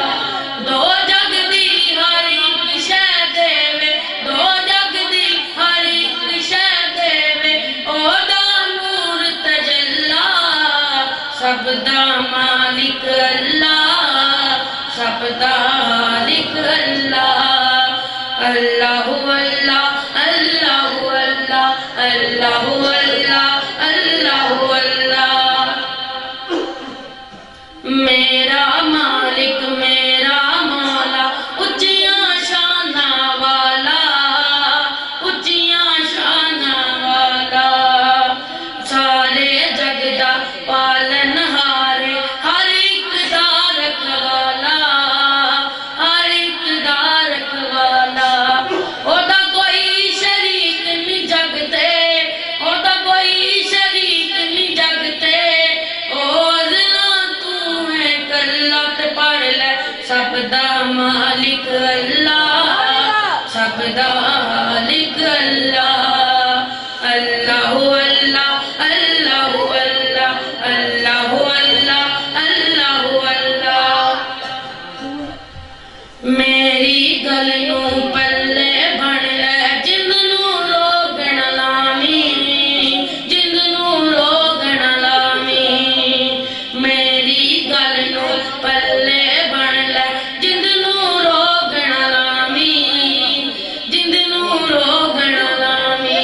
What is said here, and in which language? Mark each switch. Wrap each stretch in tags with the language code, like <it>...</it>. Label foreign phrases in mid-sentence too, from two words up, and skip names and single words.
<pa>دو جگ دی ہر ایک شے دیوے، دو جگ دی ہر ایک شے دیوے، اودا نور تجلا. سبدا مالک اللہ، سبدا مالک اللہ.</pa> <ar>الله الله الله الله الله الله الله الله.</ar> <pa>میرا مالک میرا مولا اچیاں شانا والا، اچیاں شانا والا. سارے جگ دا پالنہارے، ہر ایک دا رکھوالا، ہر ایک دا رکھوالا. اودا کوئی شریک نہیں جگتے، اودا کوئی شریک نہیں جگتے. اوزنا تو ہے کلا تے پڑھ لے سبدا مالک اللہ، سبدا مالک اللہ.</pa> <ar>الله الله الله الله الله الله الله الله.</ar> <pa>میری گل نوں پلے بن لے جندنوں لوگ نہ لامی، جندنوں لوگ نہ لامی. میری گل نوں پلے بن لے جندنوں لوگ نہ لامی، جندنوں لوگ نہ لامی.</pa>